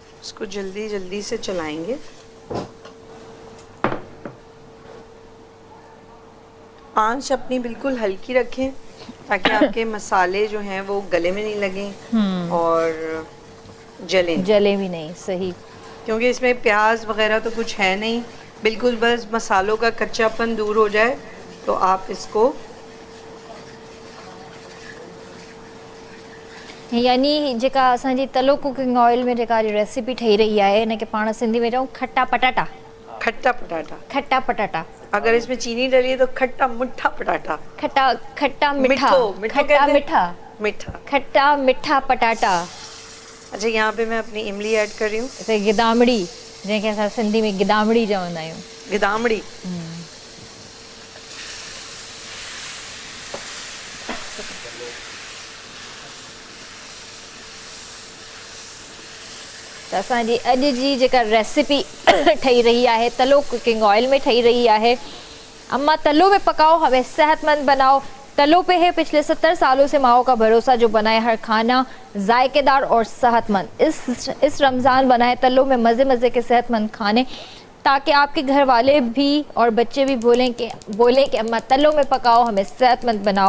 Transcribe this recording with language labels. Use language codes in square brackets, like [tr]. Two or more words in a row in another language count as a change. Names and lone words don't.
[ur] اسکو جلدی جلدی سے چلائیں گے۔ آنچ اپنی بالکل ہلکی رکھیں تاکہ آپکے مسالے جو ہیں وہ گلے میں نہیں لگیں اور جلے بھی نہیں۔ صحیح. کیونکہ اسمیں پیاز وغیرہ تو کچھ ہے نہیں، بالکل بس مسالوں کا کچاپن دور ہو جائے تو آپ اسکو, [sd] यानी जेका असांजी तलो कुकिंग ऑयल में जेका रेसिपी ठही रही है हिनखे पाण सिंधी में चऊं खट्टा पटाटा। खट्टा पटाटा। खट्टा पटाटा। [ur] اگر اسمیں چینی ڈلی ہے تو [sd] खट्टा मिठा पटाटा। खट्टा खट्टा मिठा। खट्टा [ur] کہتے ہیں? [sd] मिठा। मिठा। खट्टा मिठा पटाटा। [ur] اچھا، یہاں پہ میں اپنی املی ایڈ کر رہی ہوں. [sd] इते गिदामड़ी, जंहिंखे असां सिंधी में गिदामड़ी चवंदा आहियूं। गिदामड़ी। त असांजी अॼु जी जेका रेसिपी ठही रही है तलो कुकिंग ऑयल में ठही रही है। [ur] اماں تلو میں پکاؤ ہمیں صحتمند بناؤ. تلو پہ ہے پچھلے 70 سالوں سے ماؤں کا بھروسہ جو بنائے ہر کھانا ذائقہ دار اور صحتمند. اس رمضان بنائے تلو میں مزے مزے کے صحتمند کھانے تاکہ آپکے گھر والے بھی اور بچے بھی بولیں کہ اماں تلو میں پکاؤ ہمیں صحتمند بناؤ.